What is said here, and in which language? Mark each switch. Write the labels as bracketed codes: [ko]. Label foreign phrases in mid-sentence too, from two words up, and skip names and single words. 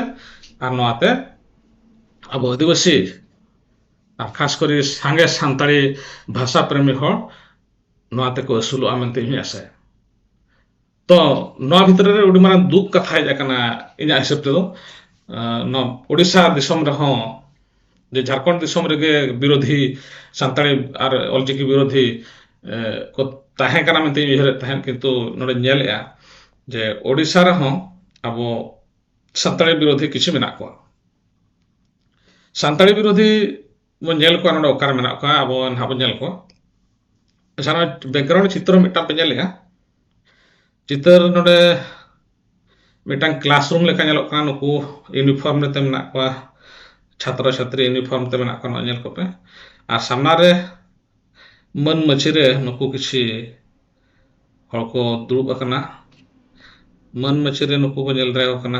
[sat] ᱟᱨ ᱱᱚᱣᱟᱛᱮ ᱟᱵᱚ ᱟᱹᱫᱤᱵᱟᱹᱥᱤ ᱟᱨ ᱠᱷᱟᱥ করে ᱥᱟᱸᱜᱮ ᱥᱟᱱᱛᱟᱲᱤ ᱵᱷᱟষᱟ ᱯᱨᱮᱢী ᱦᱚᱲ ᱱᱚᱣᱟ ᱛᱮᱠᱚ ᱟᱹᱥᱩᱞᱚᱜᱼᱟ ᱢᱮᱱᱛᱮ ᱤᱧ ᱟᱥᱟᱭᱟ। ᱛᱚ ᱱᱚᱣᱟ ᱵᱷᱤᱛᱨᱤ ᱨᱮ ᱟᱹᱰᱤ ᱢᱟᱨᱟᱝ ᱫᱩᱠ ᱠᱟᱛᱷᱟ ᱦᱮᱡ ᱟᱠᱟᱱᱟ ᱤᱧᱟᱹᱜ ᱦᱤᱥᱟᱹᱵ ᱛᱮᱫᱚ, ᱱᱚᱣᱟ ᱳᱲᱤᱥᱟ ᱫᱤᱥᱚᱢ ᱨᱮᱦᱚᱸ যে ঝাড়খণ্ড দিশম রেগে বিরোধী সান্তাড়ি আর অলচিকি বিরোধী ᱠᱚ ᱛᱟᱦᱮᱸ ᱠᱟᱱᱟ ᱢᱮᱱᱛᱮ ᱩᱭᱦᱟᱹᱨᱮᱫ ᱛᱟᱦᱮᱸᱫ, ᱠᱤᱱᱛᱩ ᱱᱚᱰᱮ ᱧᱮᱞᱮᱜᱼᱟ ᱡᱮ ᱳᱲᱤᱥᱟ ᱨᱮᱦᱚᱸ ᱟᱵᱚ ᱥᱟᱱᱛᱟᱲᱤ ᱵᱤᱨᱳধী ᱠᱤᱪᱷᱩ ᱢᱮᱱᱟᱜ ᱠᱚᱣᱟ। ᱥᱟᱱᱛᱟᱲᱤ ᱵᱤᱨᱳধী ᱵᱚᱱ ᱧᱮᱞ ᱠᱚᱣᱟ ᱱᱚᱰᱮ ᱚᱠᱟᱨᱮ ᱢᱮᱱᱟᱜ ᱠᱚᱣᱟ, ᱟᱵᱚ ᱱᱟᱦᱟᱜ ᱵᱚᱱ ᱧᱮᱞ ᱠᱚᱣᱟ। ᱟᱪᱪᱷᱟ ᱱᱚᱣᱟ ᱵᱮᱠᱜᱨᱟᱣᱩন্ড ᱪᱤᱛᱨᱚ ᱢᱤᱫᱴᱟᱝ ᱯᱮ ᱧᱮᱞᱮᱜᱼᱟ, ᱪᱤᱛᱟᱹᱨ ᱱᱚᱰᱮ ᱢᱤᱫᱴᱟᱝ ᱠᱞᱟᱥᱨᱩᱢ ᱞᱮᱠᱟ ᱧᱮᱞᱚᱜ ᱠᱟᱱᱟ, ᱱᱩᱠᱩ ᱤউᱱᱤᱯᱷᱚᱨᱢ ᱨᱮᱛᱮ ᱢᱮᱱᱟᱜ ᱠᱚᱣᱟ, ᱪᱷᱟᱛᱨᱚ ᱪᱷᱟᱛᱨᱤ ᱤউᱱᱤᱯᱷᱚᱨᱢ ᱛᱮ ᱢᱮᱱᱟᱜ ᱠᱚᱣᱟ ᱧᱮᱞ ᱠᱚᱯᱮ, ᱟᱨ ᱥᱟᱢᱱᱟ ᱨᱮ ᱢᱟᱹᱱ ᱢᱟᱹᱪᱷᱤ ᱨᱮ ᱱᱩᱠᱩ ᱠᱤᱪᱷᱤ ᱦᱚᱲ ᱠᱚ ᱫᱩᱲᱩᱵ ᱟᱠᱟᱱᱟ, ᱢᱟᱹᱱ ᱢᱟᱹᱪᱷᱤ ᱨᱮ ᱱᱩᱠᱩ ᱠᱚ ᱧᱮᱞ ᱫᱟᱲᱮᱭᱟᱠᱚ ᱠᱟᱱᱟ।